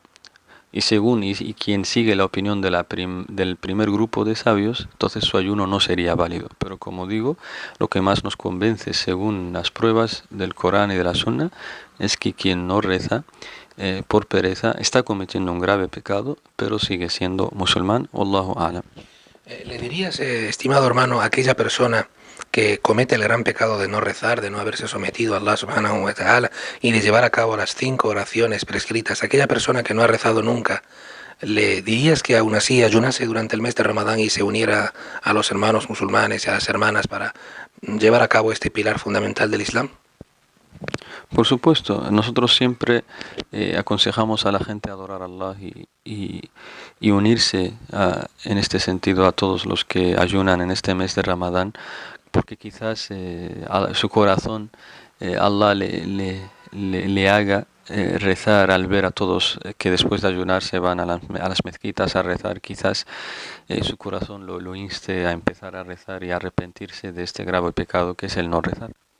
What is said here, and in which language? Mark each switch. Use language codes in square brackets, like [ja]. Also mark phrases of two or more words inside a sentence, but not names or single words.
[es] Y según quien sigue la opinión del primer grupo de sabios, entonces su ayuno no sería válido. Pero como digo, lo que más nos convence, según las pruebas del Corán y de la Sunna, es que quien no reza por pereza está cometiendo un grave pecado, pero sigue siendo musulmán. [ar] والله أعلم. [es] ¿Le dirías, estimado hermano, a aquella persona que comete el gran pecado de no rezar, de no haberse sometido a Allah [ar] سبحانه وتعالى [es] y de llevar a cabo las 5 oraciones prescritas, aquella persona que no ha rezado nunca, le dirías que aún así ayunase durante el mes de Ramadán y se uniera a los hermanos musulmanes y a las hermanas para llevar a cabo este pilar fundamental del Islam? Por supuesto, nosotros siempre aconsejamos a la gente a adorar a Allah y unirse en este sentido a todos los que ayunan en este mes de Ramadán, porque quizás a su corazón Allah le haga rezar al ver a todos que después de ayunar se van a las mezquitas a rezar, quizás su corazón lo inste a empezar a rezar y a arrepentirse de este grave pecado que es el no rezar.